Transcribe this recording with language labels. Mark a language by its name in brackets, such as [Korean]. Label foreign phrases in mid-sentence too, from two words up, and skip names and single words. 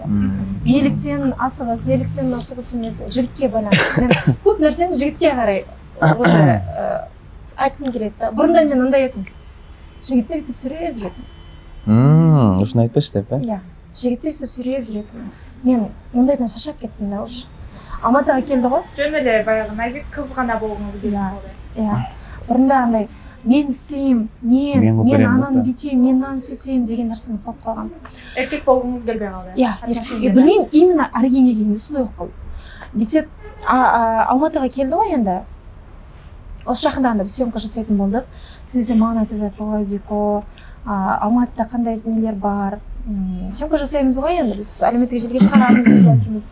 [Kazakh] Неліктен асығыс, неліктен асығыс емес, жігітке байланысты. Мен көп нәрсені жігітке қарай уже айтқым келеді да. Бұрында мен андай едім, жігітті бүйтіп сүйреп жүретін. [Kyrgyz] Ушуну айтпашы деп, [Kazakh] Иә, жігітті өйстіп сүйреп жүретін. Мен ондайдан шаршап кеттім да уже. Алматыға келді ғой. [Kyrgyz] Жөн эле баягы назик кыз гана болгуңуз келет. [Kazakh] Иә. Бұрында андай мен істеймін, мен ананы бүйтемін, мен ананы сөйтемін деген нәрсені қалып қалған. [Kyrgyz] Еркек болгуңуз келбей калды. [Kazakh] Иә, білмеймін, именно Аргенге келгенде сондай болып қалды. Бүйтіп Алматыға келді ғой енді. Осы жақында анда съемка жасайтын болдық. Сол кезде маған айтып жатыр ғой, Дико, Алматыда қандай нелер бар. Съемка жасаймыз ғой енді, біз әлеуметтік желіге шығарамыз деп жатырмыз.